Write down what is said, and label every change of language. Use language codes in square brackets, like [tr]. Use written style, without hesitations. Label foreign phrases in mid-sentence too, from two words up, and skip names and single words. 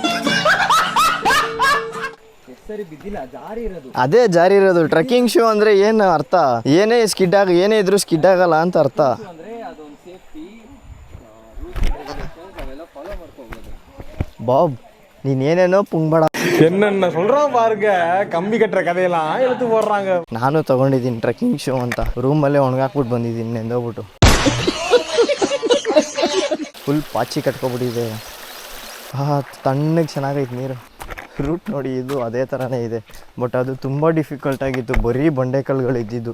[kn] ಅದೇ ಜಾರಿ ಇರೋದು. [en] trekking shoe [kn] ಅಂದ್ರೆ ಏನು ಅರ್ಥ? ಏನೇ ಇದ್ರು ಸ್ಕಿಡ್ ಆಗಲ್ಲ ಅಂತ ಅರ್ಥ. ಬಾಬ್ ನೀನ್ ಏನೇನೋ ಪುಂಗ್ಬೇಡ. [ta] என்னென்ன சொல்றோம் பாருங்க, கம்பி கட்டுற கதையெல்லாம் எடுத்து போடுறாங்க. [kn] ನಾನು ತಗೊಂಡಿದ್ದೀನಿ [en] trekking shoe [kn] ಅಂತ. ರೂಮಲ್ಲೇ ಒಣಗಾಕ್ಬಿಟ್ಟು ಬಂದಿದ್ದೀನಿ ನೆಂದೋಗ್ಬಿಟ್ಟು. ಫುಲ್ ಪಾಚಿ ಕಟ್ಕೊಬಿಟ್ಟಿದೆ. ತಣ್ಣಗೆ ಚೆನ್ನಾಗೈತೆ ನೀರು. ರೂಟ್ ನೋಡಿ, ಇದು ಅದೇ ಥರನೇ ಇದೆ. ಬಟ್ ಅದು ತುಂಬ ಡಿಫಿಕಲ್ಟ್ ಆಗಿತ್ತು. ಬರೀ ಬಂಡೆಕಲ್ಗಳು ಇದ್ದಿದ್ದು.